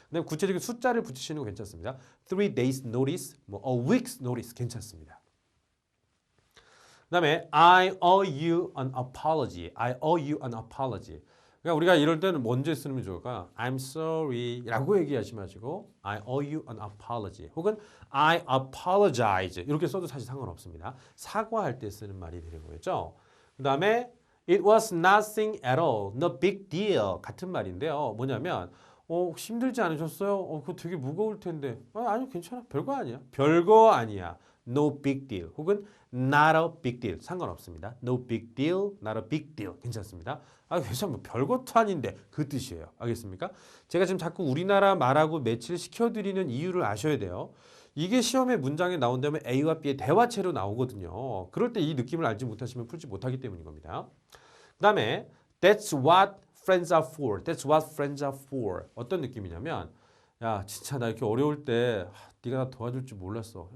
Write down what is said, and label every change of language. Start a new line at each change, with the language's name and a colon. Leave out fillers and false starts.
Korean: 그다음에 구체적인 숫자를 붙이시는 거 괜찮습니다.
English: 3 days notice, 뭐 a week's notice
Korean: 괜찮습니다. 그다음에
English: I owe you an apology. I owe you an apology.
Korean: 그러니까 우리가 이럴 때는 먼저 쓰는 게 좋을까?
English: I'm sorry
Korean: 라고 얘기하지 마시고
English: I owe you an apology.
Korean: 혹은
English: I apologize.
Korean: 이렇게 써도 사실 상관없습니다. 사과할 때 쓰는 말이 되는 거겠죠. 그다음에
English: It was nothing at all. No big deal.
Korean: 같은 말인데요. 뭐냐면 혹시 힘들지 않으셨어요? 그거 되게 무거울 텐데. 아니요, 괜찮아. 별거 아니야. 별거 아니야.
English: No big deal.
Korean: 혹은
English: not a big deal.
Korean: 상관없습니다.
English: No big deal, not a big deal.
Korean: 괜찮습니다. 괜찮아. 뭐 별것도 아닌데 그 뜻이에요. 알겠습니까? 제가 지금 자꾸 우리나라 말하고 매치를 시켜드리는 이유를 아셔야 돼요. 이게 시험에 문장에 나온다면 A와 B의 대화체로 나오거든요. 그럴 때 이 느낌을 알지 못하시면 풀지 못하기 때문인 겁니다. 그 다음에
English: That's what friends are for. That's what friends are for.
Korean: 어떤 느낌이냐면 야 진짜 나 이렇게 어려울 때 네가 나 도와줄 줄 몰랐어.